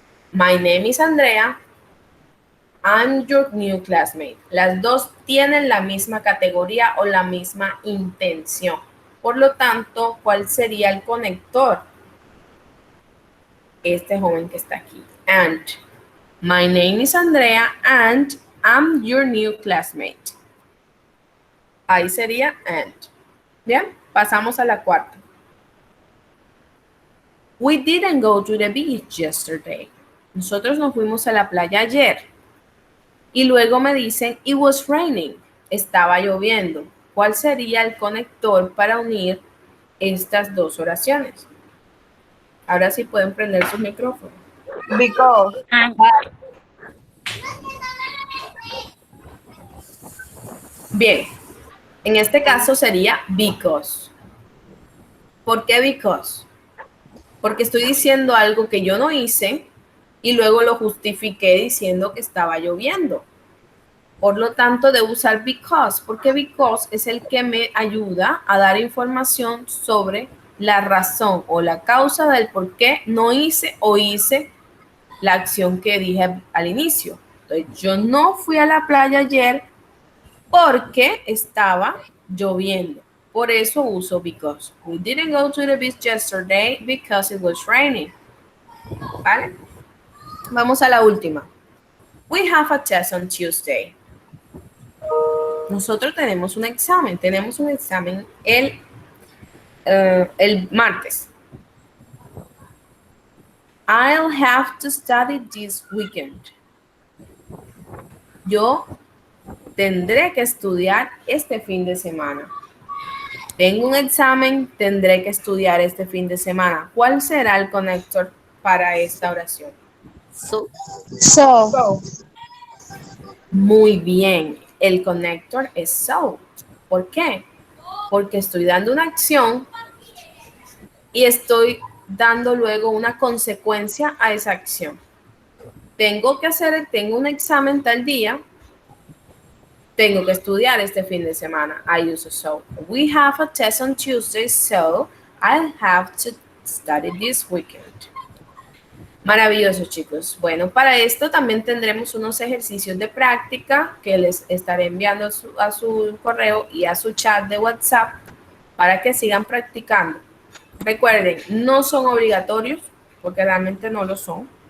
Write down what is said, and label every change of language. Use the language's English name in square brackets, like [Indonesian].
[English] My name is Andrea. I'm your new classmate. [Spanish] Las dos tienen la misma categoría o la misma intención. Por lo tanto, ¿cuál sería el conector? Este joven que está aquí. [English] And. My name is Andrea and I'm your new classmate. [Spanish] Ahí sería and. Bien, pasamos a la cuarta. [English] We didn't go to the beach yesterday. [Spanish] Nosotros nos fuimos a la playa ayer. Y luego me dicen, [English] it was raining. [Spanish] Estaba lloviendo. ¿Cuál sería el conector para unir estas dos oraciones? Ahora sí pueden prender sus micrófonos. [English] Because. [Spanish] Bien, en este caso sería because. ¿Por qué because? Porque estoy diciendo algo que yo no hice y luego lo justifiqué diciendo que estaba lloviendo. Por lo tanto, debo usar because, porque because es el que me ayuda a dar información sobre la razón o la causa del por qué no hice o hice la acción que dije al inicio. Entonces, yo no fui a la playa ayer porque estaba lloviendo. Por eso uso because. [English] We didn't go to the beach yesterday because it was raining. [Spanish] ¿Vale? Vamos a la última. [English] We have a test on Tuesday. [Spanish] Nosotros tenemos un examen. Tenemos un examen el martes. [English] I'll have to study this weekend. [Spanish] Yo tendré que estudiar este fin de semana. Tengo un examen, tendré que estudiar este fin de semana. ¿Cuál será el conector para esta oración? [English] So. [Spanish] Muy bien. El conector es so. ¿Por qué? Porque estoy dando una acción y estoy dando luego una consecuencia a esa acción. Tengo un examen tal día. Tengo que estudiar este fin de semana. [English] I use so. We have a test on Tuesday, so I'll have to study this weekend. [Spanish] Maravilloso, chicos. Bueno, para esto también tendremos unos ejercicios de práctica que les estaré enviando a su correo y a su chat de WhatsApp para que sigan practicando. Recuerden, no son obligatorios, porque realmente no lo son.